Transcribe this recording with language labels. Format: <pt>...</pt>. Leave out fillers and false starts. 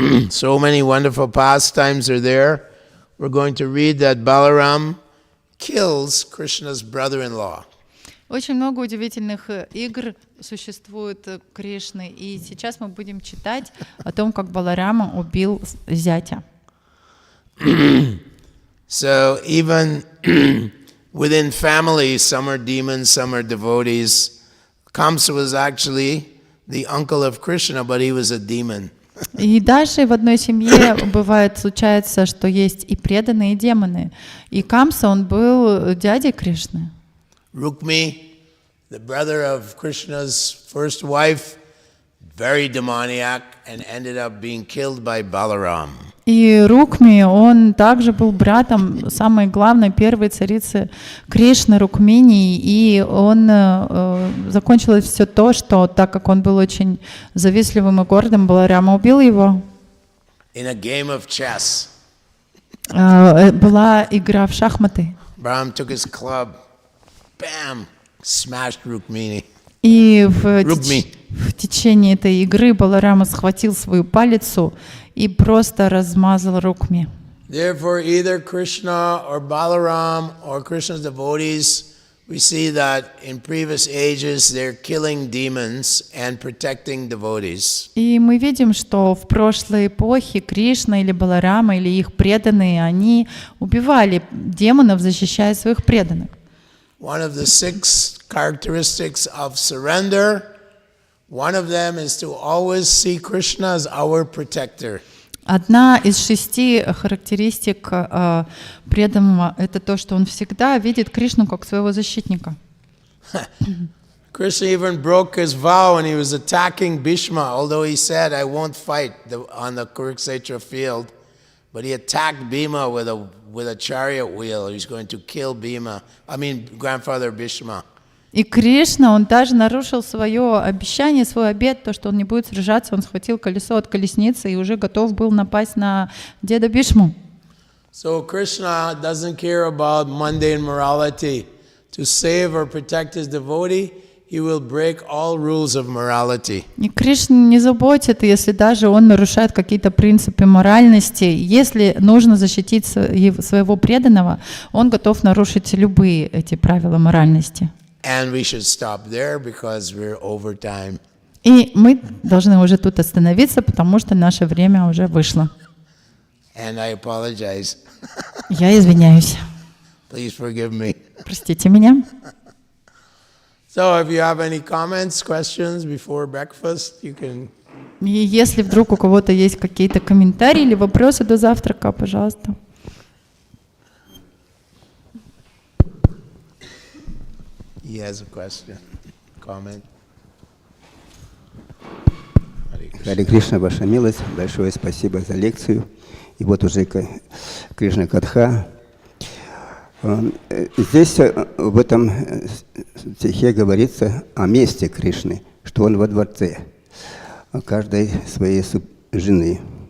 <en>So many wonderful pastimes are there. We're going to read that Balaram kills Krishna's brother-in-law.</en> <ru>Очень много удивительных игр существует Кришны, и сейчас мы будем читать о том, как Баларама убил зятя.</ru> <en>So even within families, some are demons, some are devotees. Kamsa was actually the uncle of Krishna, but he was a demon.</en> <ru>И даже в одной семье бывает, случается, что есть и преданные, и демоны. И Камса, он был дядей Кришны.</ru> <en>Rukmi, the brother of Krishna's first wife, very demoniac and ended up being killed by Balaram.</en> <ru>И Рукми, он также был братом самой главной первой царицы Кришны, Рукмини, и он закончилось все то, что так как он был очень завистливым и гордым, Баларама убил его.</ru> <en>In a game of chess,</en> <ru>Была игра в шахматы.</ru> <en>Balaram took his club, bam, smashed Rukmini.</en> <ru>И в течение этой игры Баларама схватил свою палицу и просто размазал Рукми.</ru> <en>Therefore, either Krishna or Balaram or Krishna's devotees, we see that in previous ages they're killing demons and protecting devotees.</en> <ru>И мы видим, что в прошлой эпохе Кришна или Баларама или их преданные, они убивали демонов, защищая своих преданных.</ru> <en>One of the 6 characteristics of surrender, one of them is to always see Krishna as our protector.</en> <ru>Одна из 6 характеристик преданного — это то, что он всегда видит Кришну как своего защитника.</ru> <en>Krishna even broke his vow when he was attacking Bhishma, although he said, I won't fight on the Kurukshetra field. But he attacked Bhima with a chariot wheel. He's going to kill grandfather Bhishma.</en> <ru>И Кришна, он даже нарушил свое обещание, свой обет, то, что он не будет сражаться, он схватил колесо от колесницы и уже готов был напасть на деда Бишму.</ru> <en>So Krishna doesn't care about mundane morality. To save or protect his devotee, he will break all rules of morality.</en> <ru>И Кришна не заботит, если даже он нарушает какие-то принципы моральности. Если нужно защитить своего преданного, он готов нарушить любые эти правила моральности.</ru> <en>And we should stop there because we're over time.</en> <ru>И мы должны уже тут остановиться, потому что наше время уже вышло.</ru> <en>And I apologize.</en> <ru>Я извиняюсь.</ru> <en>Please forgive me.</en> <ru>Простите меня.</ru> <en>So if you have any comments, questions before breakfast, you can.</en> <ru>И если вдруг у кого-то есть какие-то комментарии или вопросы до завтрака, пожалуйста.</ru> <en>He has a question, comment.</en> <ru>Харе Кришна, ваша милость, большое спасибо за лекцию. И вот уже Кришна Катха. Здесь в этом стихе говорится о месте Кришны, что он во дворце каждой своей жены.</ru>